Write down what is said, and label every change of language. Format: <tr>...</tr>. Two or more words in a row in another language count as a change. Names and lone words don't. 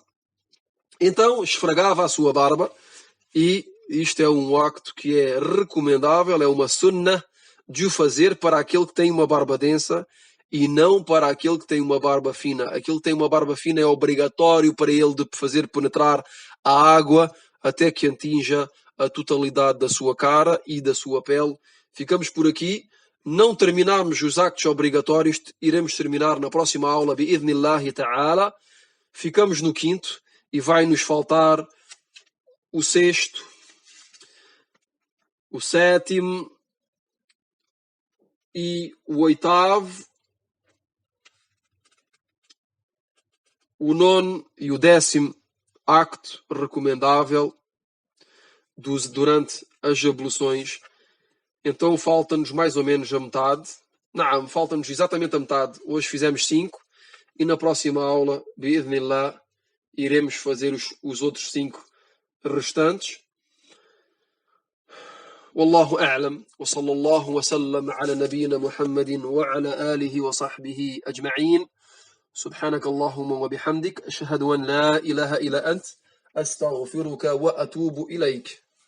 <pt>Então esfregava a sua barba e isto é um acto que é recomendável, é uma sunnah de o fazer para aquele que tem uma barba densa e não para aquele que tem uma barba fina. Aquele que tem uma barba fina é obrigatório para ele de fazer penetrar a água até que atinja a totalidade da sua cara e da sua pele. Ficamos por aqui. Não terminamos os actos obrigatórios, iremos terminar na próxima aula,</pt> <ar>بإذن الله تعالى.</ar> <pt>Ficamos no quinto e vai-nos faltar o sexto, o sétimo e o oitavo, o nono e o décimo acto recomendável durante as abluções. Então falta-nos mais ou menos a metade. Não, falta-nos exatamente a metade. Hoje fizemos 5 e na próxima aula, bi'idhnillah, iremos fazer os outros 5 restantes.</pt> <ar>والله أعلم وصلى الله وسلم على نبينا محمد وعلى آله وصحبه أجمعين سبحانك اللهم وبحمدك أشهد أن لا إله إلا أنت أستغفرك وأتوب إليك</ar>